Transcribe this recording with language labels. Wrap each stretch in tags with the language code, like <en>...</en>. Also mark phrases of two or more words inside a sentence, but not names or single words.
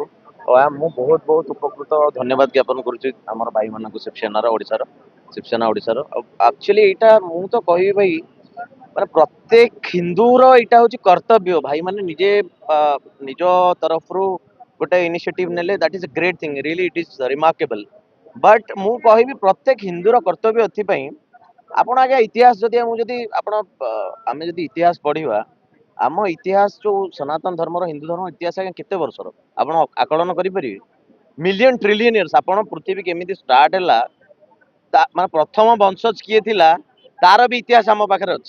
<or>ମୁଁ ବହୁତ ବହୁତ ଉପକୃତ ଧନ୍ୟବାଦ ଜ୍ଞାପନ କରୁଛି ଆମର ଭାଇ ମାନଙ୍କୁ ଶିବସେନାର ଓଡ଼ିଶାର ଶିବସେନା ଓଡ଼ିଶାର। ଆକ୍ଚୁଆଲି ଏଇଟା ମୁଁ ତ କହିବି ଭାଇ ମାନେ ପ୍ରତ୍ୟେକ ହିନ୍ଦୁର ଏଇଟା ହଉଛି କର୍ତ୍ତବ୍ୟ ଭାଇ ମାନେ ନିଜେ ନିଜ ତରଫରୁ ଗୋଟେ ଇନିସିଏଟିଭ ନେଲେ</or> <en>that is a great thing really it is remarkable.</en> <or>बट ମୁଁ କହିବି ପ୍ରତ୍ୟେକ ହିନ୍ଦୁର କର୍ତ୍ତବ୍ୟ ଏଥିପାଇଁ ଆପଣ ଆଜ୍ଞା ଇତିହାସ ଯଦି ଆପଣ ଆମେ ଯଦି ଇତିହାସ ପଢିବା ଆମ ଇତିହାସ ଯୋଉ ସନାତନ ଧର୍ମର ହିନ୍ଦୁ ଧର୍ମ ଇତିହାସ ଆଜ୍ଞା କେତେ ବର୍ଷର ଆପଣ ଆକଳନ କରିପାରିବେ?</or> <en>million trillion years.</en> <or>ଆପଣ ପୃଥିବୀ କେମିତି ଷ୍ଟାର୍ଟ ହେଲା ମାନେ ପ୍ରଥମ ବଂଶଜ କିଏ ଥିଲା ତାର ବି ଇତିହାସ ଆମ ପାଖରେ ଅଛି।</or>